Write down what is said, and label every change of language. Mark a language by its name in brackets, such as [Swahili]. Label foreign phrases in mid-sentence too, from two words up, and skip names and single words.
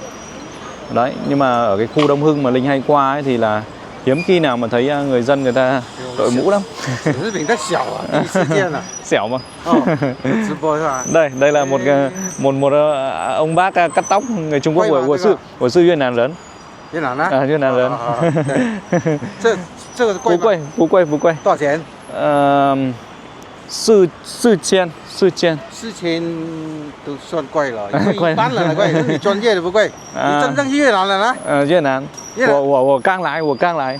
[Vietnamese] Đấy, nhưng mà ở cái khu Đông Hưng mà Linh hay qua ấy thì là hiếm khi nào mà thấy người dân người ta đội mũ lắm. Xẻo mà. Đây là một ông bác cắt tóc người Trung Quốc của sư Yunnan lớn. Yunnan á? Yunnan lớn. [Chinese] 这个贵吗？不贵。多少钱？4000都算贵了，一般人来贵，你专业的不贵。你真正去越南了呢？越南，我刚来。